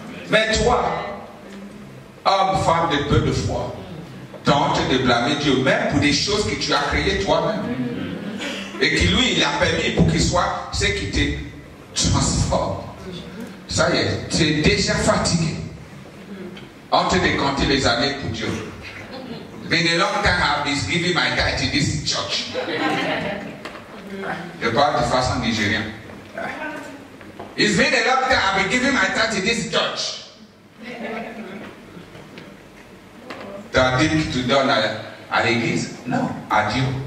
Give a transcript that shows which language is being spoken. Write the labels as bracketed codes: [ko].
[fr] Mais toi, homme, femme de peu de foi, tu as honte de blâmer Dieu, même pour des choses que tu as créées toi-même. Et que lui, il a permis pour qu'il soit ce qui te transforme. Ça y est, tu es déjà fatigué. En train de compter les années pour Dieu. [en] Been a long time I've been giving my tithe to this church. [fr] Je parle de façon nigérienne. [en] It's been a long time I've been giving my tithe to this church. [fr] Tu as dit que tu donnes à l'église? Non, à Dieu.